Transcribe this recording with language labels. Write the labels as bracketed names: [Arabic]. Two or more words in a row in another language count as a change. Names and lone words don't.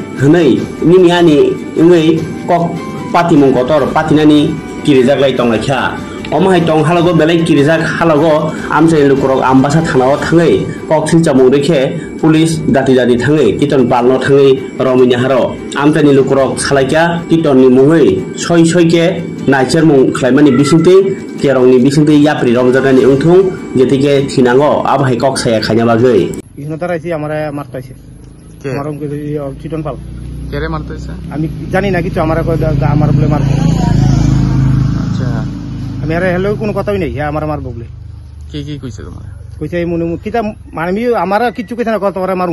[Kok Borok] ngei kok patimung kotor patinani kirijaglai tonglaikha omahai tong halago belai kirijak halago amchani lukurok ambasa thanao thangai kok silchamung rekhe police dati thangai titon palno thangai romini haro amchani lukurok salaikya titonni mungoi soi ke naichermung khlaimani bisingti kerongni bisingti yapri romjagani ungthung jetike thinango abhai kok saya khanya bagai [Bangla] ইহনো তারাইছি আমারে মারতাইছে মারম কে চিটন পাল কেরে মারতেছে আমি জানি না কিছু আমারে আমার বলে মারবো আচ্ছা আমি আরে হেলো কোনো কথাই নাই আমারে মারবো বলে কি কইছে তোমার কইছে এই মনে কিটা মানে আমি আমারে কিছু কইছে না কত করে মারুম